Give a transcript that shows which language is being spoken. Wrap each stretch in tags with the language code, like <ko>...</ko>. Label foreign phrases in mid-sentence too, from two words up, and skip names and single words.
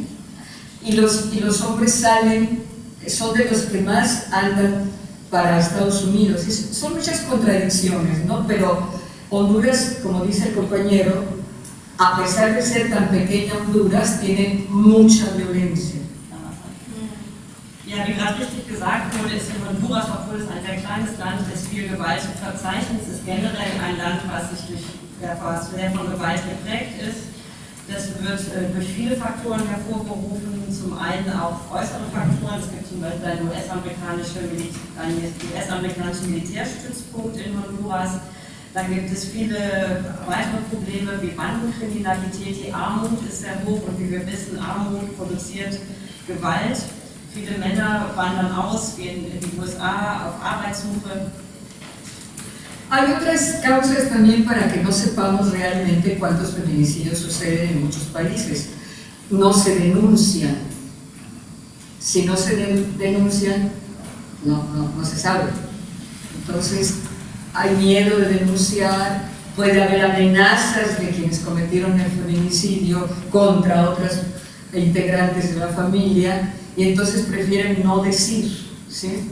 <es>Y los hombres son de los que más andan para Estados Unidos. Son muchas contradicciones, ¿no? Pero Honduras, como dice el compañero, a pesar de ser tan pequeña Honduras, tiene mucha violencia.</es> <de>Ja, wie gerade richtig gesagt wurde, ist in Honduras, obwohl es ein sehr kleines Land ist, viel Gewalt zu verzeichnen. Es ist generell ein Land, was sehr von Gewalt geprägt ist. Das wird durch viele Faktoren hervorgerufen, zum einen auch äußere Faktoren. Es gibt zum Beispiel einen US-amerikanischen Militärstützpunkt in Honduras. Dann gibt es viele weitere Probleme wie Bandenkriminalität. Die Armut ist sehr hoch und wie wir wissen, Armut produziert Gewalt. Viele Männer wandern aus, gehen in die USA auf Arbeitssuche.</de> <es>Hay otras causas también para que no sepamos realmente cuántos feminicidios suceden en muchos países. No se denuncian. Si no se denuncian, no se sabe. Entonces, hay miedo de denunciar, puede haber amenazas de quienes cometieron el feminicidio contra otras integrantes de la familia, y entonces prefieren no decir, ¿sí?</es>